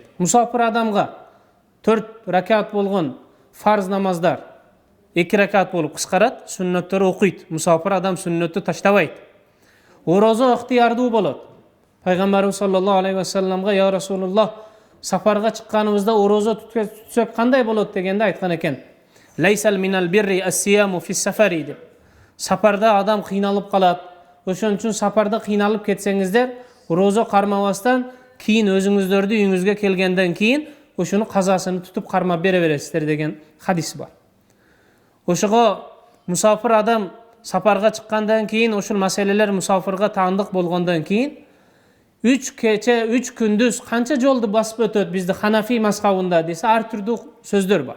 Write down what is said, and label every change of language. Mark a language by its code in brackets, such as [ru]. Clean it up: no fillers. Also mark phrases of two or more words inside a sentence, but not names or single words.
[ky] Мусафир адамга 4 ракат болгон фарз намаздар 2 ракат болуп кыскарат, сүннөттөрү окуйт. Мусафир адам сүннөттү таштабайт. Орозо ыктыярдуу болот. Пайгамбарыбыз [ar] صلى الله عليه وسلم يا رسول الله, [ky] сапарга чыкканыбызда орозо түтсөк кандай болот дегенде айткан экен. [ar] ليس من البر الصيام في السفر деп. [ky] Сапарда адам кыйналып калат. Ошон үчүн сапарда кыйналып кетсеңиздер, орозо кармабастан кийин өзүңүздөрдү үйүңүзгө келгенден кийин ошону казасын тутуп кармап бере бересиздер деген хадис бар. Ошого мусафир адам сапарга чыккандан кийин ошол маселелер мусафирга таандык болгондон кийин 3 кече 3 күндүз канча жолду басып өтөт бизди Ханафи мазхабында десе ар түрдүү сөздөр бар.